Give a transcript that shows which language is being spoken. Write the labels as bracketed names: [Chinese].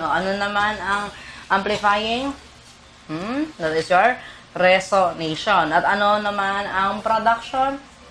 [Filipino] O ano naman ang amplifying? [English] That is your resonation. [Filipino] At ano naman ang production?